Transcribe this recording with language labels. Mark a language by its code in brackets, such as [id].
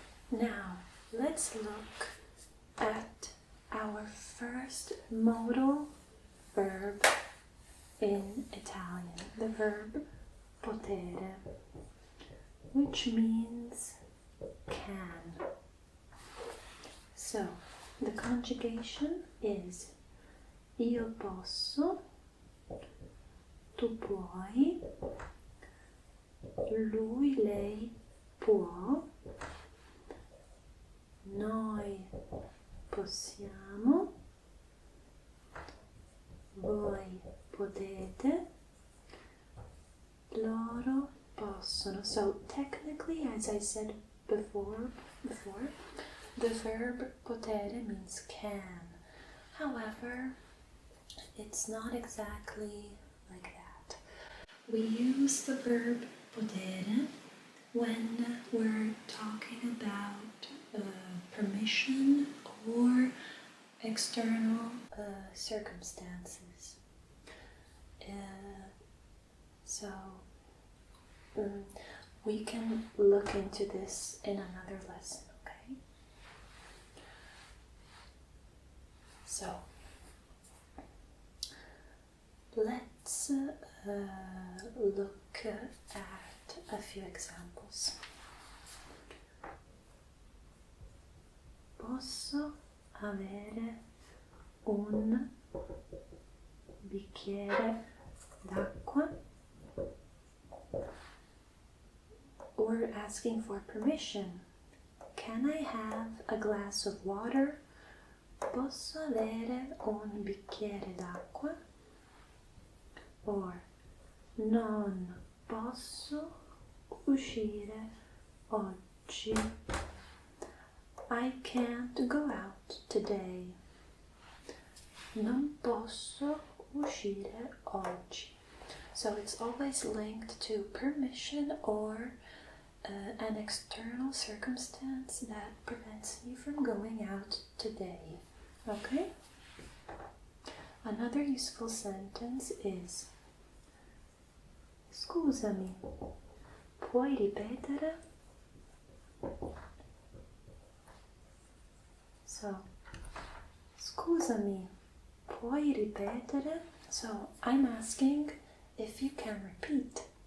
[en] Now, let's look at our first modal verb in Italian, the verb potere, which means can. So, the conjugation is [it] io posso, tu puoi, lui, lei può, noi possiamo, voi potete, loro possono. [en] So technically, as I said before, the verb potere means can. However, it's not exactly like that. We use the verb potere when we're talking about permission or external circumstances. So we can look into this in another lesson, okay? So let's look at a few examples. [it] Posso avere un bicchiere d'acqua? [en] We're asking for permission. Can I have a glass of water? [it] Posso avere un bicchiere d'acqua? Or non posso uscire oggi. [en] I can't go out today. [it] Non posso uscire oggi. [en] So it's always linked to permission or an external circumstance that prevents me from going out today. Okay? Another useful sentence is [it] Scusami, puoi ripetere? So, scusami, puoi ripetere? [en] So, I'm asking if you can repeat.